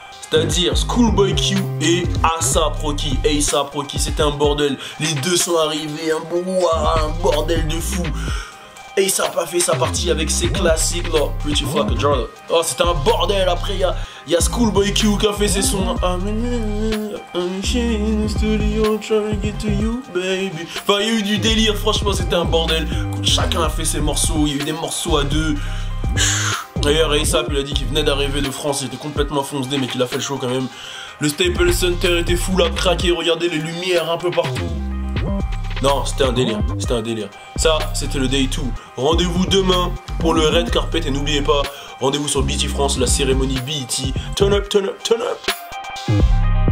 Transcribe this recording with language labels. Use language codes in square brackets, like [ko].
[fr] C'est-à-dire Schoolboy Q et A$AP Rocky. A$AP Rocky, c'était un bordel, les deux sont arrivés, un bordel de fou. A$AP a fait sa partie avec ses classiques là, Pretty Fuck Jordan. Oh, c'était un bordel. Après, il y a Schoolboy Q qui a fait ses sons. [en] I'm in the studio trying to get to you, baby. [fr] Enfin, il y a eu du délire, franchement, c'était un bordel. Chacun a fait ses morceaux, il y a eu des morceaux à deux. D'ailleurs, A$AP, il a dit qu'il venait d'arriver de France, il était complètement foncé, mais qu'il a fait le show quand même. Le Staples Center était fou là, craqué, regardez les lumières un peu partout. Non, c'était un délire, Ça, c'était le Day 2. Rendez-vous demain pour le Red Carpet et n'oubliez pas, rendez-vous sur BET France, la cérémonie BET. [en] Turn up, turn up, turn up.